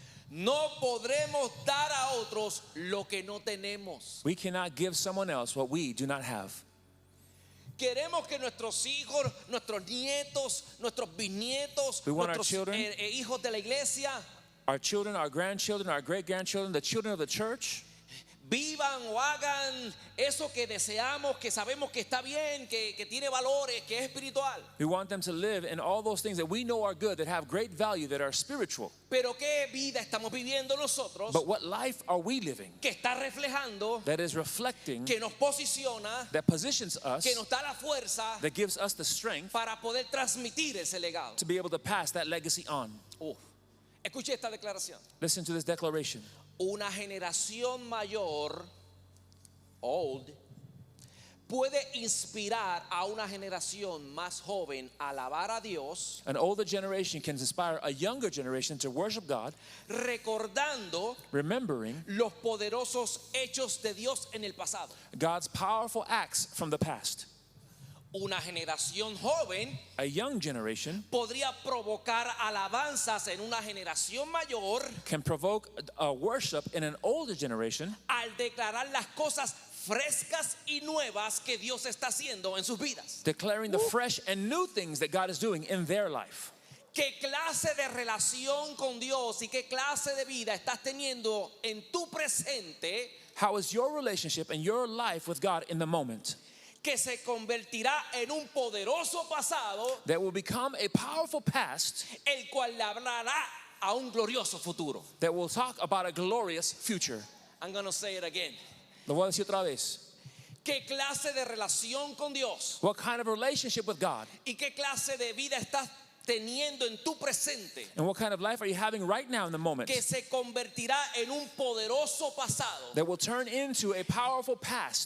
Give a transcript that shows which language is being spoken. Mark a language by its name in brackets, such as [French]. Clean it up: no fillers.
[Spanish] No podremos dar a otros lo que no tenemos. [English] We cannot give someone else what we do not have. [Spanish] Queremos que nuestros hijos, nuestros nietos, nuestros bisnietos, [English] We want our [Spanish] nuestros [English] children. [Spanish] Hijos de la iglesia [English] Our children, our grandchildren, our great-grandchildren, the children of the church, [Spanish] vivan o hagan eso que deseamos, que sabemos que está bien, que tiene valores, que es espiritual. [English] we want them to live in all those things that we know are good, that have great value, that are spiritual. [Spanish] Pero qué vida estamos viviendo nosotros [English] But what life are we living [Spanish] que está reflejando, [English] that is reflecting, [Spanish] que nos posiciona, [English] that positions us, [Spanish] que nos da la fuerza [English] that gives us the strength [Spanish] para poder transmitir ese legado. [English] to be able to pass that legacy on? [Spanish] Escuche esta declaración. [English] Listen to this declaration. [Spanish] Una generación mayor, old, puede inspirar a una generación más joven a alabar a Dios, [English] An older generation can inspire a younger generation to worship God, [Spanish] recordando [English] remembering [Spanish] los poderosos hechos de Dios en el pasado. [English] God's powerful acts from the past. [Spanish] Una generación joven [English] A young generation [Spanish] podría provocar alabanzas en una generación mayor [English] can provoke a worship in an older generation [Spanish] al declarar las cosas frescas y nuevas que Dios está haciendo en sus vidas. [English] declaring the fresh and new things that God is doing in their life. [Spanish] ¿Qué clase de relación con Dios y qué clase de vida estás teniendo en tu presente [English] How is your relationship and your life with God in the moment [Spanish] que se convertirá en un poderoso pasado, [English] that will become a powerful past [Spanish] el cual le hablará a un glorioso futuro? [English] that will talk about a glorious future? I'm going to say it again. [Spanish] Lo voy a decir otra vez. ¿Qué clase de relación con Dios [English] What kind of relationship with God [Spanish] y qué clase de vida estás teniendo en tu presente [English] and what kind of life are you having right now in the moment [Spanish] que se convertirá en un poderoso pasado, [English] that will turn into a powerful past